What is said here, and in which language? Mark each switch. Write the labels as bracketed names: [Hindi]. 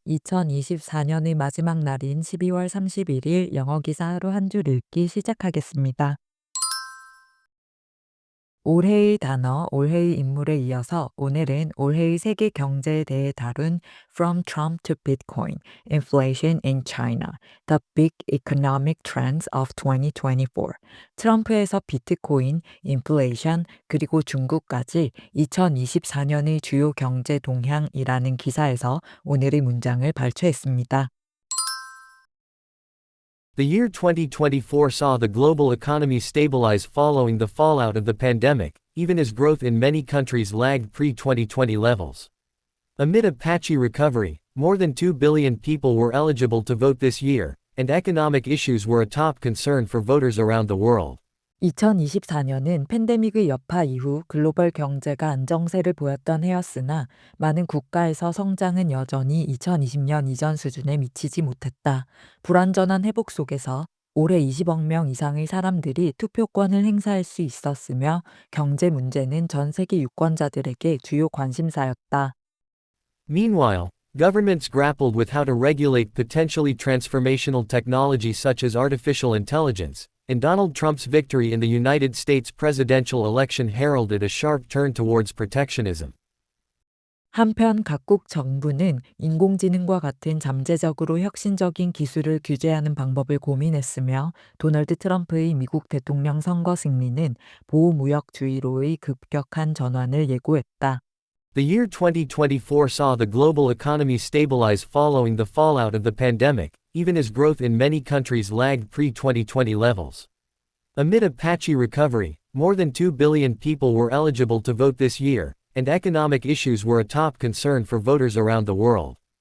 [Korean] 2024년의 마지막 날인 12월 31일 영어 기사 하루 한 줄 읽기 시작하겠습니다. 올해의 단어, 올해의 인물에 이어서 오늘은 올해의 세계 경제에 대해 다룬 [English] From Trump to Bitcoin, Inflation in China, The Big Economic Trends of 2024. [Korean] 트럼프에서 비트코인, 인플레이션, 그리고 중국까지 2024년의 주요 경제 동향이라는 기사에서 오늘의 문장을 발췌했습니다. [English] The year 2024 saw the global economy stabilize following the fallout of the pandemic, even as growth in many countries lagged pre-2020 levels. Amid a patchy recovery, more than 2 billion people were eligible to vote this year, and economic issues were a top concern for voters around the world. [Korean] 2024년은 팬데믹의 여파 이후 글로벌 경제가 안정세를 보였던 해였으나 많은 국가에서 성장은 여전히 2020년 이전 수준에 미치지 못했다. 불완전한 회복 속에서 올해 20억 명 이상의 사람들이 투표권을 행사할 수 있었으며 경제 문제는 전 세계 유권자들에게 주요 관심사였다. [English] Meanwhile, governments grappled with how to regulate potentially transformational technology such as artificial intelligence, and Donald Trump's victory in the United States presidential election heralded a sharp turn towards protectionism. [Korean] 한편 각국 정부는 인공지능과 같은 잠재적으로 혁신적인 기술을 규제하는 방법을 고민했으며 도널드 트럼프의 미국 대통령 선거 승리는 보호무역주의로의 급격한 전환을 예고했다. [English] The year 2024 saw the global economy stabilize following the fallout of the pandemic, even as growth in many countries lagged pre-2020 levels. Amid a patchy recovery, more than 2 billion people were eligible to vote this year, and economic issues were a top concern for voters around the world.